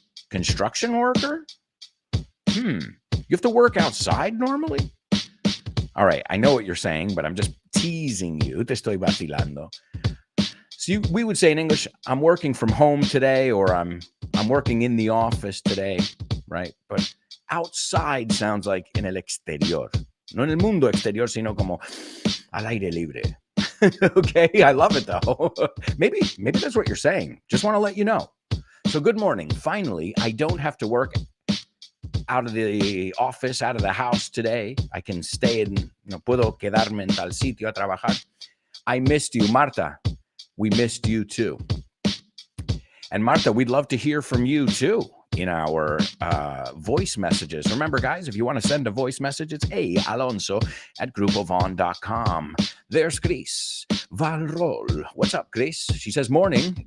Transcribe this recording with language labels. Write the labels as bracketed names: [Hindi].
[English] Construction worker? You have to work outside normally? All right, I know what you're saying, but I'm just teasing you. [Spanish] Te estoy vacilando. [English] So we would say in English, "I'm working from home today," or I'm working in the office today, right? But outside sounds like [Spanish] en el exterior. No en el mundo exterior, sino como al aire libre. [English] Okay, I love it, though. Maybe that's what you're saying. Just want to let you know. So good morning. Finally, I don't have to work out of the office, out of the house today. I can stay in, [Spanish] puedo quedarme en tal sitio a trabajar. [English] I missed you, Marta. We missed you too. And Marta, we'd love to hear from you too in our voice messages. Remember, guys, if you want to send a voice message, it's alonso@grupovon.com. There's Chris Valrol. What's up, Chris? She says, "Morning.